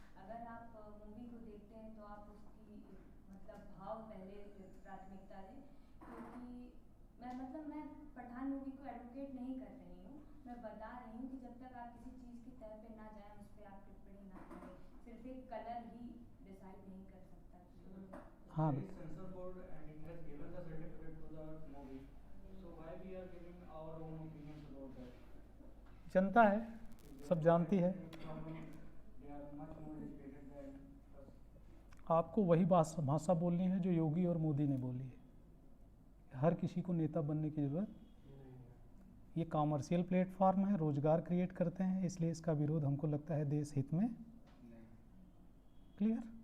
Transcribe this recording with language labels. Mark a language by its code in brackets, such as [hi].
[hi] अगर आप मूवी को देखते हैं तो आप उसकी मतलब भाव पहले प्राथमिकता दें, क्योंकि मैं पठान मूवी को एडवोकेट नहीं कर रही हूँ, मैं बता रही हूँ कि जब तक आप किसी चीज़ की तह पे ना जाएं उस पर आप टिप्पणी ना करें। सिर्फ एक कलर ही डिसाइड नहीं कर सकता कि हाँ [en] There is censor board and it has given the certificate to the movie. So why we are giving our own opinions about that? [hi] जनता है, सब जानती है। [en] They are much more educated than us. [hi] आपको वही भाषा बोलनी है जो योगी और मोदी ने बोली है। हर किसी को नेता बनने की जरूरत, ये कॉमर्शियल प्लेटफॉर्म है, रोजगार क्रिएट करते हैं, इसलिए इसका विरोध हमको लगता है देश हित में। क्लियर?